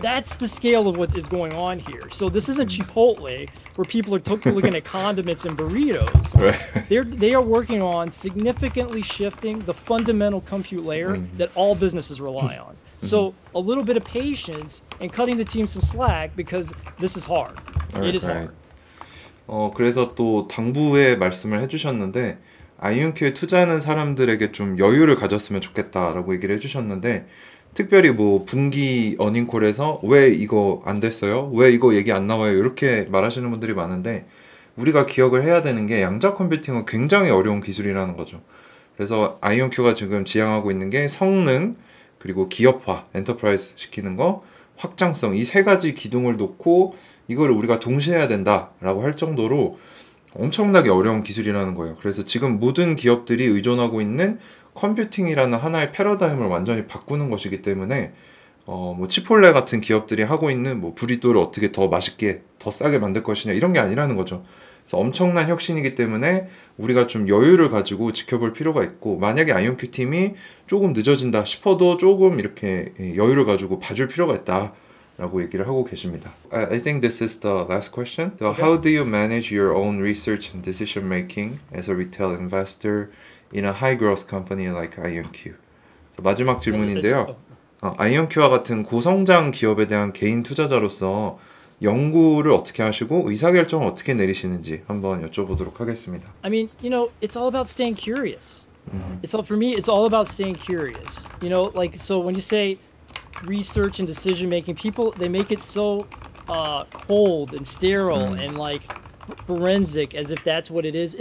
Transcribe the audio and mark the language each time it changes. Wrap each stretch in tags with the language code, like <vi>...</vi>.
<en>That's the scale of what is going on here. So this isn't Chipotle where people are looking at condiments and burritos. Right. They are working on significantly shifting the fundamental compute layer that all businesses rely on. So a little bit of patience and cutting the team some slack because this is hard. It is hard.</en> <ko>그래서 또 당부의 말씀을 해주셨는데 IonQ에 투자하는 사람들에게 좀 여유를 가졌으면 좋겠다라고 얘기를 해주셨는데 특별히 뭐 분기 어닝콜에서 왜 이거 안 됐어요? 왜 이거 얘기 안 나와요? 이렇게 말하시는 분들이 많은데 우리가 기억을 해야 되는 게 양자 컴퓨팅은 굉장히 어려운 기술이라는 거죠. 그래서 IonQ가 지금 지향하고 있는 게 성능, 그리고 기업화, 엔터프라이즈 시키는 거, 확장성 이 세 가지 기둥을 놓고 이거를 우리가 동시에 해야 된다라고 할 정도로 엄청나게 어려운 기술이라는 거예요. 그래서 지금 모든 기업들이 의존하고 있는 컴퓨팅이라는 하나의 패러다임을 완전히 바꾸는 것이기 때문에 뭐 치폴레 같은 기업들이 하고 있는 뭐 브리또를 어떻게 더 맛있게 더 싸게 만들 것이냐 이런 게 아니라는 거죠. 그래서 엄청난 혁신이기 때문에 우리가 좀 여유를 가지고 지켜볼 필요가 있고 만약에 IonQ 팀이 조금 늦어진다 싶어도 조금 이렇게 여유를 가지고 봐줄 필요가 있다. 라고 얘기를 하고 계십니다.</ko> <en>I think this is the last question. So how do you manage your own research and decision making as a retail investor in a high growth company like IonQ?</en> <ko>마지막 질문인데요. IonQ와 같은 고성장 기업에 대한 개인 투자자로서 연구를 어떻게 하시고 의사결정을 어떻게 내리시는지 한번 여쭤보도록 하겠습니다.</ko> <en>I mean, it's all about staying curious. For me, it's all about staying curious. So when you say research and decision making, people they make it so cold and sterile and like forensic as if that's what it is.</en>